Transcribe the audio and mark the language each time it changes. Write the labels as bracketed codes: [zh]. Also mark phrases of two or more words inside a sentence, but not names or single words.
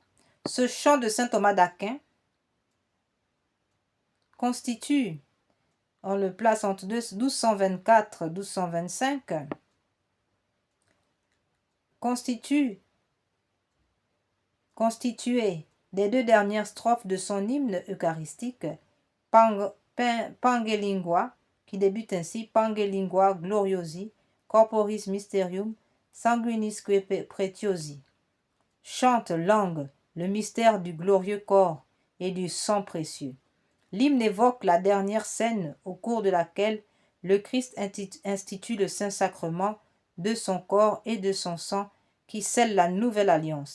[fr] Ce chant de saint Thomas d'Aquin constitue, on le place entre 1224 et 1225, constitué des deux dernières strophes de son hymne eucharistique, Pangelingua, qui débute ainsi: [la] Pangelingua gloriosi, corporis mysterium, sanguinisque pretiosi. [fr] Chante langue le mystère du glorieux corps et du sang précieux. L'hymne évoque la dernière scène au cours de laquelle le Christ institue le Saint-Sacrement de son corps et de son sang qui scelle la nouvelle alliance.